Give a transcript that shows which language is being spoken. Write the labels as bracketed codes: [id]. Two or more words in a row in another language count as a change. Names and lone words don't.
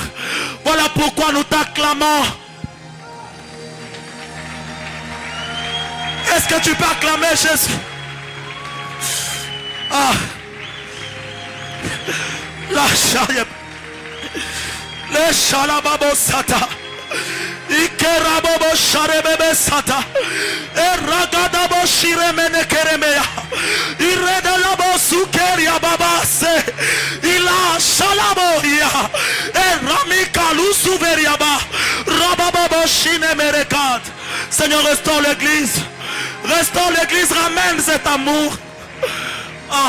[fr] Voilà pourquoi nous t'acclamons. Est-ce que tu peux acclamer Jésus? Ah. La charia. Le chalababo sata. Ikerabobo sharebebe sata. Eragadabo shiremene keremeya. Iredalabo sukeria babase. Ilash Shalaboya. Et Ramika Loussouveriaba. Rabababo Shine Merekad. Seigneur, restaure l'église. Restaure l'église, ramène cet amour. Ah.